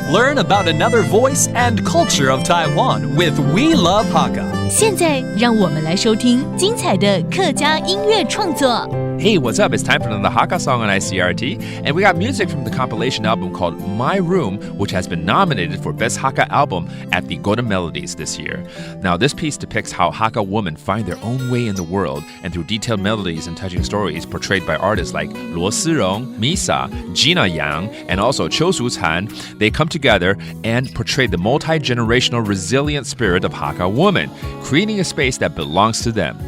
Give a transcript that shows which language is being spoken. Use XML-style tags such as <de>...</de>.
<en>Learn about another voice and culture of Taiwan with We Love Hakka.</en> <zh>现在让我们来收听精彩的客家音乐创作。</zh> <en>Hey, what's up? It's time for another Hakka song on ICRT, and we got music from the compilation album called My Room, which has been nominated for Best Hakka Album at the Golden Melodies this year. Now, this piece depicts how Hakka women find their own way in the world, and through detailed melodies and touching stories portrayed by artists like Luo Si Rong, Misa, Gina Yang, and also Qiu Shuchan, they come together and portray the multi-generational resilient spirit of Hakka women, creating a space that belongs to them.</en>